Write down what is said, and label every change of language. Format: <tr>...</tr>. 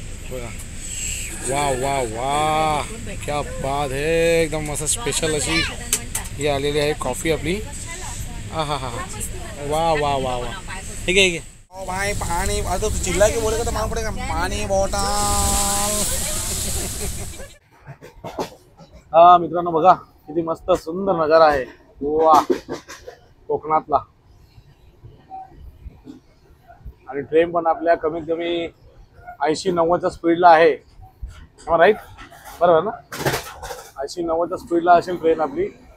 <hi>बघा वाह वाह वाह क्या बात है.</hi> <mr>एकदम मस्त स्पेशल अशी ही आलेली आहे कॉफी आपली.</mr> <hi>हाँ हाँ हाँ वाह वाह वाह वाह. ठीक है ओ भाई पानी आता तो चिल्ला के बोलेगा तो मालूम पड़ेगा.</hi> <mr>पाणी बॉटल. हा मित्रांनो बघा किती मस्त सुंदर नजारा आहे. वा कोकणातला. आणि ट्रेन पण आपल्या कमीत कमी 80-90च्या स्पीडला आहे. राईट बरोबर ना 80-90च्या स्पीडला असेल ट्रेन आपली.</mr>